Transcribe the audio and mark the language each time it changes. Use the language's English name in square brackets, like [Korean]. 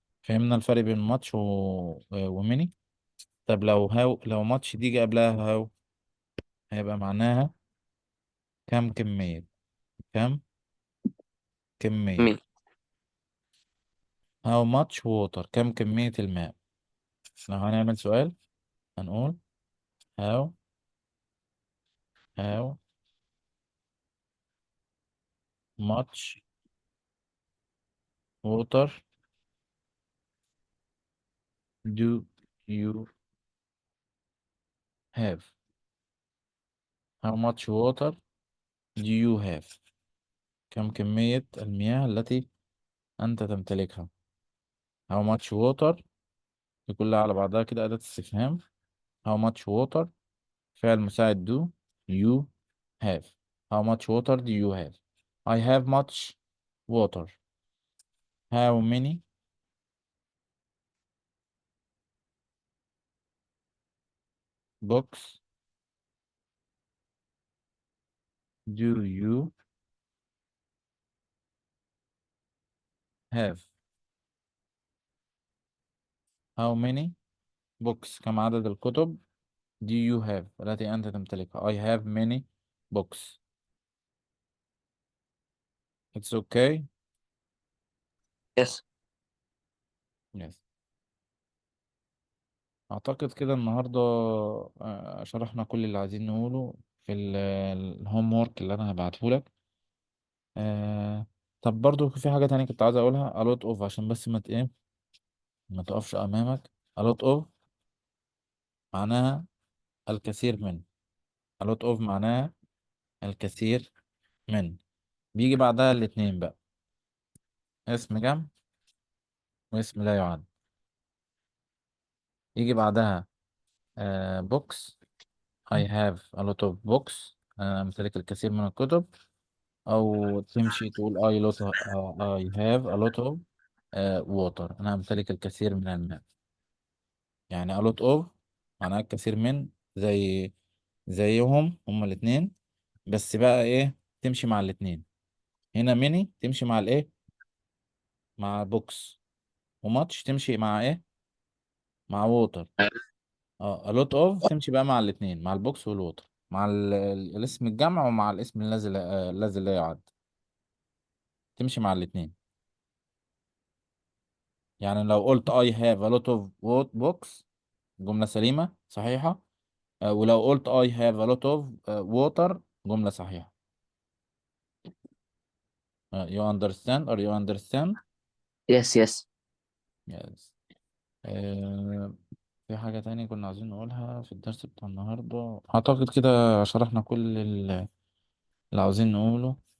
[Arabic] فهمنا الفرق بين much وميني. طب لو much دي جه قبلها هاو هيبقى معناها كم كمية. كم كمية. مي. [English] how much water، [Arabic] كم كمية الماء. لو هنعمل سؤال هنقول [English] how how much water do you have. how much water do you have. [Arabic] كم كمية المياه التي أنت تمتلكها. [English] how much water [Arabic] دي كلها على بعضها كده أداة استفهام. [English] how much water [Arabic] فعل مساعد [English] do you have. how much water do you have. I have much water. how many books do you have. how many books [Arabic] كم عدد الكتب [English] do you have [Arabic] التي أنت تمتلكها. [English] I have many books. it's okay. Yes. yes. [Arabic] أعتقد كده النهاردة شرحنا كل اللي عايزين نقوله في الهوم وورك اللي أنا هبعته لك. طب برضو في حاجة تانية كنت عايز أقولها. [English] a lot of [Arabic] عشان بس ما تقفش أمامك. [English] a lot of [Arabic] معناها الكثير من. [English] a lot of [Arabic] معناها الكثير من. بيجي بعدها الاتنين بقى، اسم جمع واسم لا يعد. يجي بعدها books. [English] I have a lot of books. [Arabic] أنا أمتلك الكثير من الكتب. [English] أو تمشي تقول I have a lot of water. [Arabic] أنا أمتلك الكثير من الماء. يعني [English] a lot of [Arabic] معناها الكثير من، زيهم هما الاتنين. بس بقى إيه تمشي مع الاتنين. هنا many تمشي مع الإيه، مع books. وماتش تمشي مع إيه، مع water. a lot of تمشي بقى مع الاتنين، مع البوكس والووتر، مع الاسم الجمع ومع الاسم الذي لا يعد. تمشي مع الاتنين. يعني لو قلت [English] I have a lot of books [Arabic] جملة سليمة صحيحة. ولو قلت [English] I have a lot of water [Arabic] جملة صحيحة. [English] you understand or you understand. Yes yes. yes. [Arabic] آه، في حاجة تانية كنا عايزين نقولها في الدرس بتاع النهاردة، أعتقد كده شرحنا كل اللي عاوزين نقوله.